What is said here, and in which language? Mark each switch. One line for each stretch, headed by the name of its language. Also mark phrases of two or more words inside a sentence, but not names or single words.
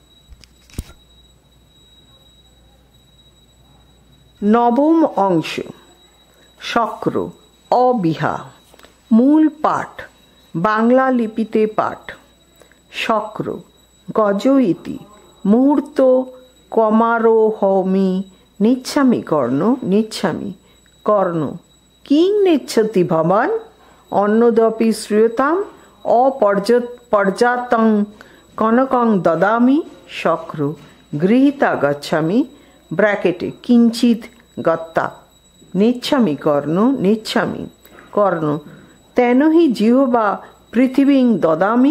Bangla: নবম অংশ, শক্র, অবিহা। মূল পাঠ, বাংলা লিপিতে পাঠ।
Sanskrit: শক্র, গজ ইতি, মুহূর্ত কমারোহমি, নেচ্ছামি কর্ণ, নেচ্ছামি, কর্ণ, কিং নেচ্ছতি ভবান, অন্নদপি শ্রূয়তাম, অপর্যাপ্তং কনকং দদামি। শক্র, গৃহীতা গচ্ছামি ব্র্যাকেটে কিঞ্চিৎ গত্তা, নেচ্ছামি কর্ণ, নেচ্ছামি, কর্ণ, তেন হি জিহ্বা পৃথিবীং দদামি।